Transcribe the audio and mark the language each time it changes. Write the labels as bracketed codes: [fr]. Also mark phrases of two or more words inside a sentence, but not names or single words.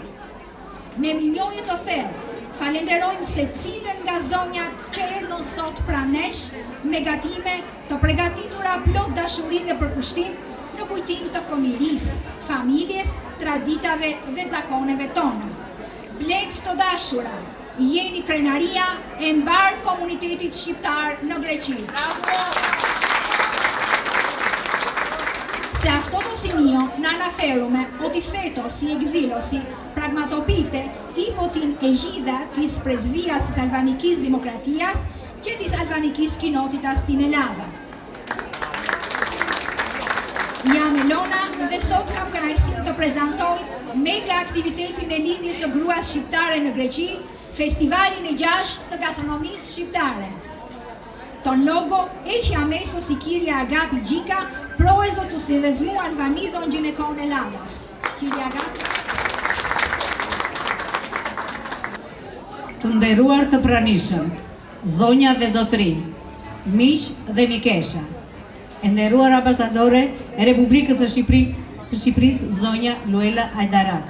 [sq] Me milioje të thellë, falenderojmë secilën nga zonjat që erdhën sot pranesh me gatime të përgatitura plot dashuri dhe përkushtim në kujtim të fëmijërisë, familjes, traditave dhe zakoneve tona. Blet të dashura, jeni krenaria e mbar komunitetit shqiptar në Greqi. [el] Se αυτό το σημείο να αναφέρουμε ότι φέτος η εκδήλωση πραγματοποιείται υπό την αιγίδα της Πρεσβείας της Αλβανικής Δημοκρατίας και της Αλβανικής Κοινότητας στην Ελλάδα. [sq] Jam Elona dhe sot kam kënaqësinë të prezantoj mega aktivitetin e lidhjes së gruas shqiptare në Greqi, festivalin e 6 të gastronomisë shqiptare. [el] Τον λόγο έχει αμέσως η κυρία Αγάπη Gjika, πρόεδρος του Συνδεσμού Αλβανίδων Γυναικών Ελλάδος. Κυρία Αγάπη. [sq] Të nderuar të pranishëm, zonja dhe zotri, miq dhe mikesha, e nderuar ambasadore e Republikës së Shqipërisë, zonja Luela Hajdaraka.